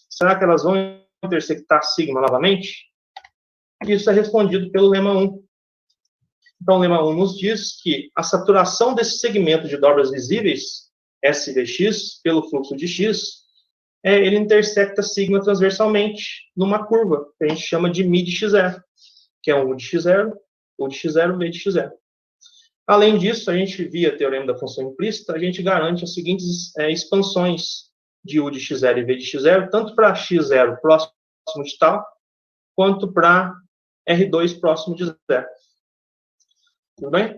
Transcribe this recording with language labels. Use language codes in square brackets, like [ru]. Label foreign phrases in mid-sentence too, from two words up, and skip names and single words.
[pt] Será que elas vão intersectar sigma novamente? Isso é respondido pelo lema 1. Então, o lema 1 nos diz que a saturação desse segmento de dobras visíveis, SVX, pelo fluxo de x, ele intersecta sigma transversalmente numa curva, que a gente chama de μ de x0, que é um U de x0, U de x0, V de x0. Além disso, a gente, via teorema da função implícita, a gente garante as seguintes expansões de U de x0 e V de x0, tanto para x0 próximo de tal, quanto para R2 próximo de zero. Tudo bem?